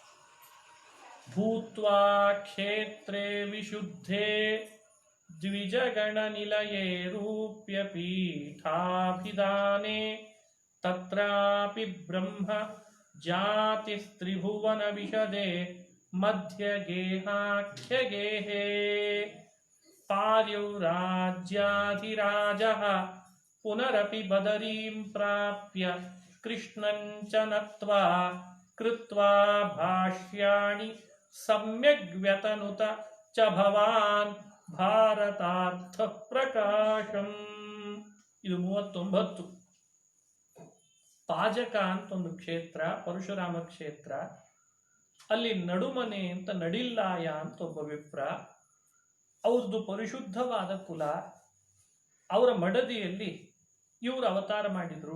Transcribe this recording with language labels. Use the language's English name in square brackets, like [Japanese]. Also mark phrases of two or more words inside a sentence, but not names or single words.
[Sanskrit] ಭೂತ್ವಾ ಕ್ಷೇತ್ರೇ ವಿಶುದ್ಧೇ ದ್ವಿಜಗಣ ನಿಲಯೇ ರೂಪ್ಯ ಪೀಠಾಭಿಧಾನೆ ತತ್ರಾಪಿ ಬ್ರಹ್ಮ ಜಾತಿ ತ್ರಿಭುವನ ವಿಶದೆ ಮಧ್ಯ ಗೇಹಾಖ್ಯ ಗೇಹೇ ಪಾರ್ಯೌರಾಜ್ಯಾಧಿರಾಜಃ ಪುನರಪಿ ಬದರೀಂ ಪ್ರಾಪ್ಯ ಕೃಷ್ಣಂಚ ನತ್ವಾ ಕೃತ್ವಾ ಭಾಷ್ಯಾಣಿ ಸಮ್ಯಗ್ ವ್ಯತನುತ ಚ ಭವಾನ್ ಭಾರತಾರ್ಥ ಪ್ರಕಾಶಂ. [Kannada] ಇದು 39. ಪಾಜಕ ಅಂತ ಒಂದು ಕ್ಷೇತ್ರ, ಪರಶುರಾಮ ಕ್ಷೇತ್ರ. ಅಲ್ಲಿ ನಡುಮನೆ ಅಂತ ನಡಿಲ್ಲಾಯ ಅಂತ ಒಬ್ಬ ವಿಪ್ರ, ಅವ್ರದ್ದು ಪರಿಶುದ್ಧವಾದ ಕುಲ. ಅವರ ಮಡದಿಯಲ್ಲಿ ಇವರು ಅವತಾರ ಮಾಡಿದ್ರು.